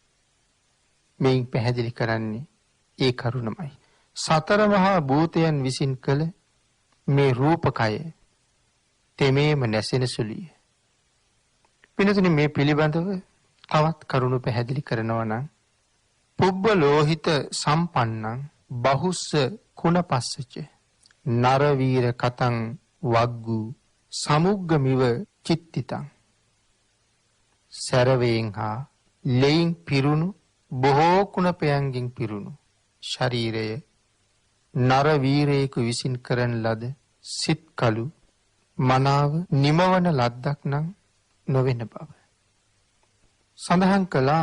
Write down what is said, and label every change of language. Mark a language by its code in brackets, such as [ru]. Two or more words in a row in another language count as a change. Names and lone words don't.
[si] මේ පැහැදිලි කරන්නේ ඒ කරුණමයි. සතර මහා භූතයන් විසින් කළ මේ රූපකය තෙමේම නැසෙන සුළුය. පින්නතුනි, මේ පිළිබඳව තවත් කරුණු පැහැදිලි කරනවා නම් [pi] පුබ්බ ලෝහිත සම්පන්නං බහුස්ස කුණපස්සච නරවීර කතං වග්ගු සමුග්ගමිව චිත්තිතං. [si] සරවයෙන් හා ලෙයින් පිරුණු බොහෝ කුණපයන්ගෙන් පිරුණු ශරීරය නරවීරයෙකු විසින් කරන ලද සිත් කලු මනාව නිමවන ලද්දක් නම් නොවෙන බව සඳහන් කළා.